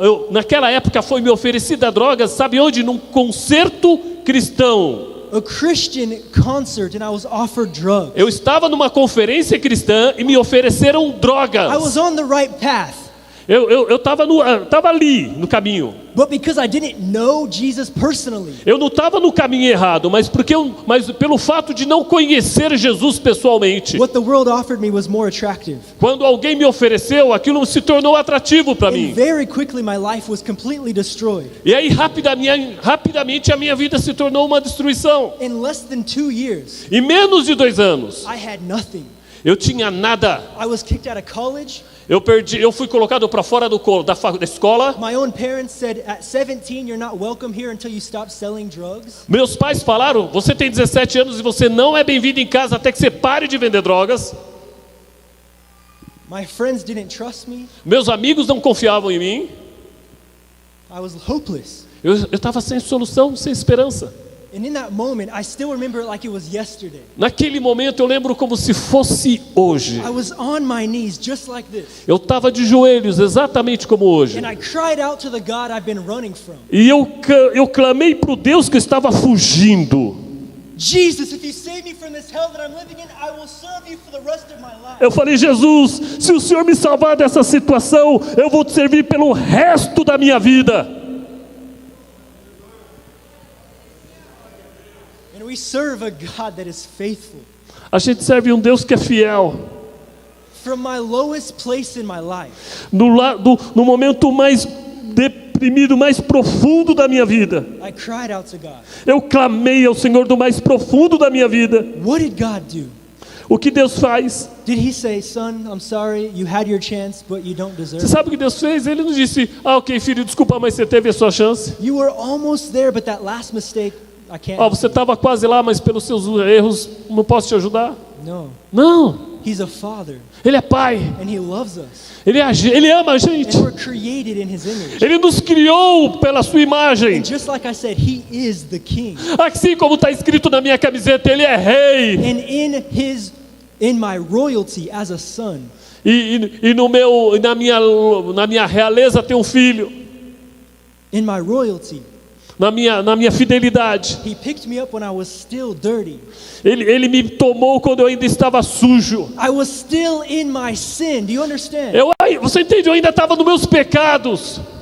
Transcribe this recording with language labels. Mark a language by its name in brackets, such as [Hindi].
[Portuguese] Naquela época foi me oferecida drogas, sabe onde? Num concerto cristão. [English] A Christian concert, and I was offered drugs. [Portuguese] Eu estava numa conferência cristã e me ofereceram [English] I was [Portuguese] drogas. [English] on the right path. [Portuguese] Eu estava ali no caminho. [English] But because I didn't know Jesus personally, [Portuguese] Eu não estava no caminho errado, mas pelo fato de não conhecer Jesus pessoalmente. [English] what the world offered me was more attractive. [Portuguese] Quando alguém me ofereceu, aquilo se tornou atrativo para [English] And [Portuguese] mim. [English] very quickly my life was completely destroyed. [Portuguese] E aí rapidamente a minha vida se tornou uma destruição. [English] In less than 2 years, [Portuguese] Em menos de 2 anos, [English] I had nothing. [Portuguese] eu tinha nada. [English] I was kicked out of college. [Portuguese] Eu fui colocado para fora da escola. [English] My own parents said at 17 you're not welcome here until you stop selling drugs. [Portuguese] Meus pais falaram: você tem 17 anos e você não é bem-vindo em casa até que você pare de vender drogas. [English] My friends didn't trust me. [Portuguese] Meus amigos não confiavam em mim. [English] I was hopeless. [Portuguese] Eu estava sem solução, sem esperança. [English] And in that moment, I still remember it like it was yesterday. [Portuguese] Naquele momento eu lembro como se fosse hoje. [English] I was on my knees just like this. [Portuguese] Eu estava de joelhos exatamente como hoje. [English] And I cried out to the God I've been running from. [Portuguese] E eu clamei para o Deus que eu estava fugindo. [English] Jesus, if you save me from this hell that I'm living in, I will serve you for the rest of my life. [Portuguese] Eu falei: Jesus, se o Senhor me salvar dessa situação, eu vou te servir pelo resto da minha vida. [English] And we serve a God that is faithful. [Portuguese] A gente serve um Deus que é fiel. [English] From my lowest place in my life, [Portuguese] No momento mais deprimido, mais profundo da minha vida, [English] I cried out to God. [Portuguese] eu clamei ao Senhor do mais profundo da minha vida. [English] What did God do? [Portuguese] O que Deus faz? [English] Did he say, son, I'm sorry, you had your chance, but you don't deserve [Portuguese] Você [English] it? [Portuguese] sabe o que Deus fez? Ele não disse: ok, filho, desculpa, mas você teve a sua chance. [English] You were almost there, but that last mistake, I can't. [Portuguese] Você estava quase lá, mas pelos seus erros não posso te ajudar. [English] No. [Portuguese] Não, [English] He's a father, [Portuguese] Ele é Pai. [English] and he loves us. [Portuguese] Ele ama a gente. [English] And we're created in his image. [Portuguese] Ele nos criou pela sua imagem. [English] And just like I said, he is the king. [Portuguese] Assim como está escrito na minha camiseta, Ele é rei. [English] And in my royalty as a son, [Portuguese] E na minha realeza tem um filho. [English] in my royalty, [Portuguese] Na minha fidelidade. [English] he picked me up when I was still dirty. [Portuguese] Ele me tomou quando eu ainda estava sujo. [English] I was still in my sin. Do you understand? [Portuguese] Você entende? Eu ainda estava nos meus pecados.